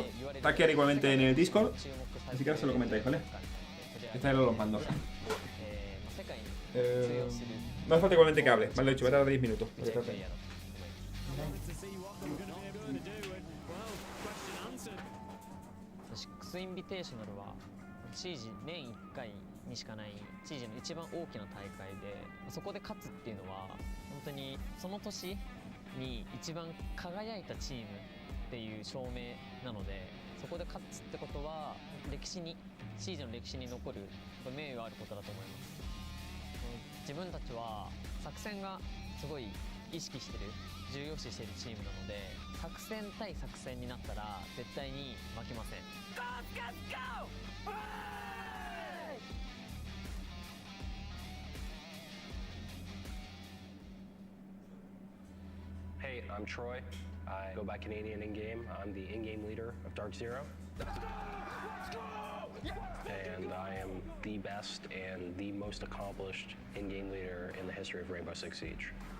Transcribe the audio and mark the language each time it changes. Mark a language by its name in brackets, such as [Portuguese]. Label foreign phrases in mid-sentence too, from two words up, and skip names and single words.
[Spanish] Está aquí igualmente en el Discord. Así que ahora se lo comentáis, ¿vale? Estos eran los mandos. No hace falta igualmente que hable. Vale, lo he dicho, voy a tardar 10 minutos. [Japanese] INVITATIONAL はシージ年1回にしかないシージの一番大きな大会でそこで勝つっていうのは本当にその年に一番輝いたチームっていう証明なのでそこで勝つってことは歴史にシージの歴史に残る名誉あることだと思います。自分たちは作戦がすごい意識してる重要視してるチームなので作戦対作戦になったら絶対に負けません。 [English] Hey, I'm Troy. I go by Canadian in-game. I'm the in-game leader of Dark Zero. And I am the best and the most accomplished in-game leader in the history of Rainbow Six Siege.